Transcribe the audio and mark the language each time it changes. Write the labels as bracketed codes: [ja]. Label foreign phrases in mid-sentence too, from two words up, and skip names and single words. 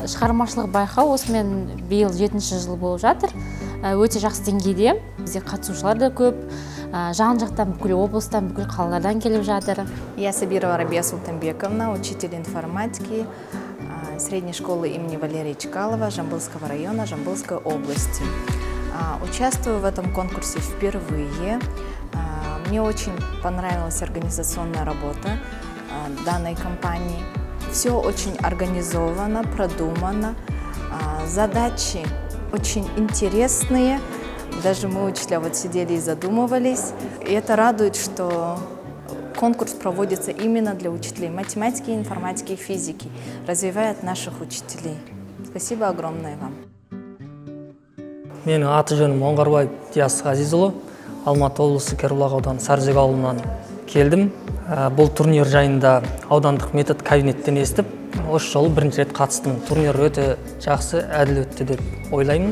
[kk] шығармашылық байқау осымен биыл 7-ші жыл болып жатыр. Өте жақсы деңгейде. Бізде қатысушылар да көп. Жан-жақтан бүкіл облыстан, бүкіл қалалардан келіп жатыр. [ru] Я Сабирова Рабия Султанбековна, учитель информатики средней школы имени Валерия Чкалова Жамбылского района Жамбылской области. Участвую в этом конкурсе впервые. Мне очень понравилась организационная работа данной компании. Все очень организовано, продумано. Задачи очень интересные. Даже мы, учителя, вот сидели и задумывались. И это радует, что конкурс проводится именно для учителей математики, информатики и физики. Развивает наших учителей. Спасибо огромное вам. [kk] Менің аты жөнім Оңғарбаев Диас Ғазизұлы. Алматы облысы Кербұлақ ауданы Саржег ауылынан келдім. Бұл турнир жайында аудандық метод кабинеттен естіп, осы жолы бірінші рет қатыстым. Турнир өте жақсы, әділ өтті деп ойлаймын.